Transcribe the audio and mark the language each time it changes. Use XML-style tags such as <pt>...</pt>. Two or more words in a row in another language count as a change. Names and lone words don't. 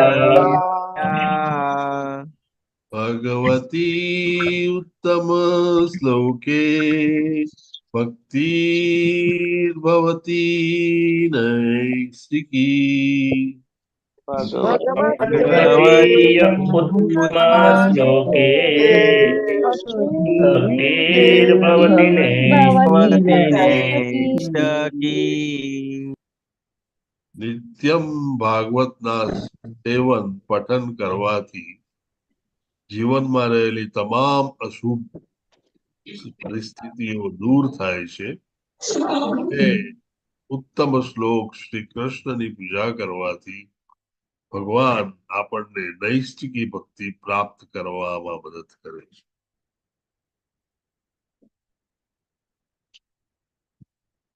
<sa>भगवती उत्तम श्लोके भक्तिर्भवती नैष्टिकी. भगवती उत्तमा श्लोके भक्तिर्भवति नैष्टिकी.</sa> <gu>નિત્યમ ભાગવતના સેવન પઠન કરવાથી જીવનમાં રહેલી તમામ અશુભ પરિસ્થિતિઓ દૂર થાય છે. ઉત્તમ શ્લોક શ્રી કૃષ્ણની પૂજા કરવાથી ભગવાન આપણને નૈષ્ટિકી ભક્તિ પ્રાપ્ત કરવામાં મદદ કરે છે.</gu>